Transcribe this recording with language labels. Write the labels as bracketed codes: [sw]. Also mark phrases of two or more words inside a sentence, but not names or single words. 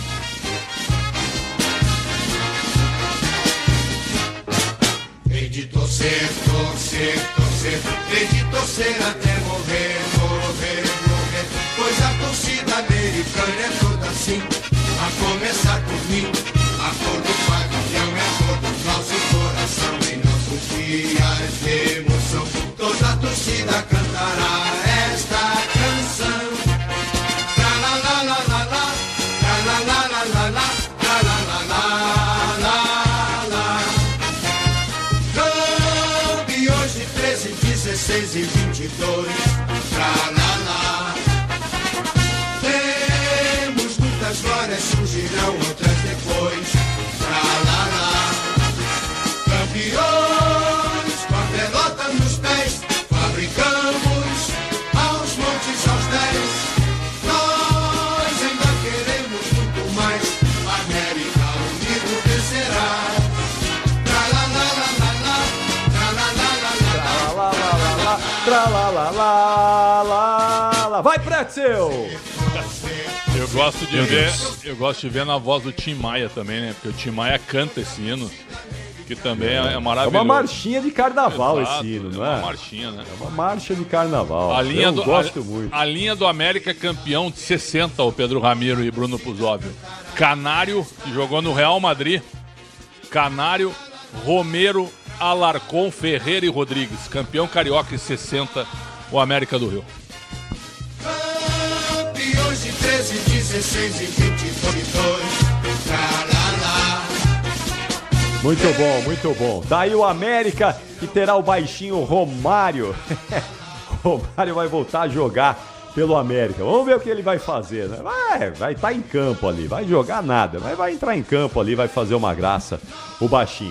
[pt] Hei de torcer, torcer, torcer, hei de torcer até morrer, morrer, morrer, pois a torcida americana é toda assim, a começar por mim, a cor do pavilhão é a cor do nosso coração, em nossos dias de emoção, toda a torcida cantará esta canção. Tra la la la la la, tra la la la la la, tra la la la la la. Campeões de 13, 16 e 22, tra la la. Temos muitas glórias, surgirão outras depois, tra la la. Campeões, com a pelota nos pés, fabricamos aos montes, aos 10. Nós ainda queremos muito mais, América unido vencerá. Tra la la la la la, tra la la la la la, Tra la la la la. Vai, Pretzel! Eu gosto de ver na voz do Tim Maia também, né? Porque o Tim Maia canta esse hino, que também é maravilhoso. É uma marchinha de carnaval. Exato, esse hino, não é? É uma marchinha, né? É uma marcha de carnaval. Gosto muito. A linha do América campeão de 60, o Pedro Ramiro e Bruno Puzóvio. Canário, que jogou no Real Madrid. Canário, Romero, Alarcon, Ferreira e Rodrigues. Campeão carioca em 60, o América do Rio. Campeões de 13, 16 e 22, tra la la. Muito bom, muito bom. Daí o América, que terá o baixinho Romário. Romário vai voltar a jogar pelo América. Vamos ver o que ele vai fazer, né? Vai estar em campo ali, vai jogar nada, mas vai entrar em campo ali, vai fazer uma graça o baixinho.